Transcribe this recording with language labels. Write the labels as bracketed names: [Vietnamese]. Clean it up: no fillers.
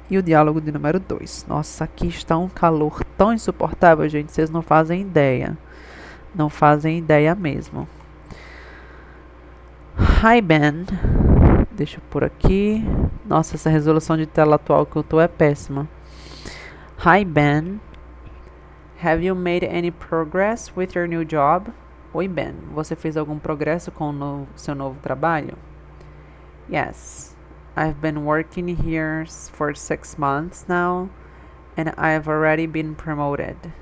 [Portuguese] E o diálogo de número 2. Nossa, aqui está um calor tão insuportável, gente, vocês não fazem ideia. Não fazem ideia mesmo. [English] Hi, Ben. [Portuguese] Deixa eu pôr aqui. Nossa, essa resolução de tela atual que eu tô é péssima. [English] Hi, Ben. Have you made any progress with your new job? [Portuguese] Oi, Ben. Você fez algum progresso com o seu novo trabalho? [English] Yes. I've been working here for 6 months now, and I've already been promoted.